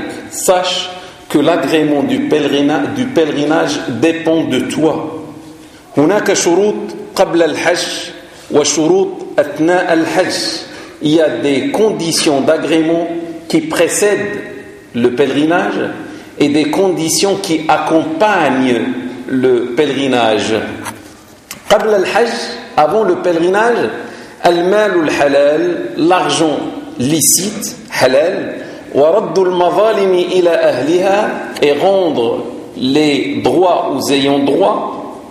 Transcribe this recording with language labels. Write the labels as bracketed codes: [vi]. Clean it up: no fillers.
[fr] Sache que l'agrément du pèlerinage dépend de toi. [ar] هناك شروط قبل الحج وشروط أثناء الحج. [fr] Il y a des conditions d'agrément qui précèdent le pèlerinage et des conditions qui accompagnent le pèlerinage. [ar] قبل الحج, [fr] avant le pèlerinage, [ar] المال الحلال, [fr] l'argent licite, halal, [ar] ورد المظالم إلى أهلها, [fr] et rendre les droits aux ayants droit